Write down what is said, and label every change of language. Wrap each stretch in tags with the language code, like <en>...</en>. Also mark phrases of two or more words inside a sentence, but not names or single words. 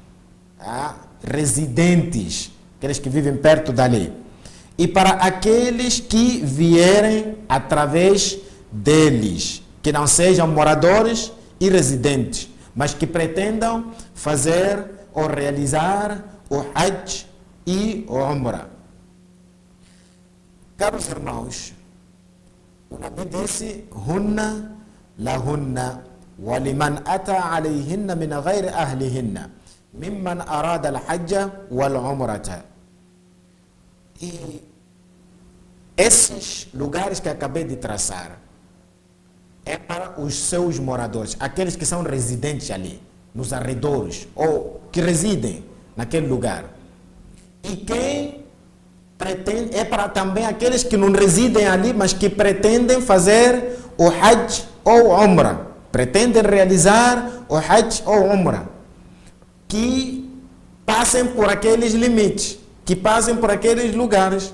<pt>residentes, aqueles que vivem perto dali, e para aqueles que vierem através deles, que não sejam moradores e residentes, mas que pretendam fazer ou realizar o Hajj e o Umrah. Caros irmãos, o Nabi disse:</pt> <ar>هن لهن ولمن أتى عليهن من غير أهلهن ممن أراد الحج والعمرة.</ar> <pt>E esses lugares que acabei de traçar é para os seus moradores, aqueles que são residentes ali, nos arredores, ou que residem naquele lugar. E quem pretende, é para também aqueles que não residem ali, mas que pretendem fazer o Hajj ou Umrah, pretendem realizar o Hajj ou Umrah, que passem por aqueles limites, que passem por aqueles lugares.</pt>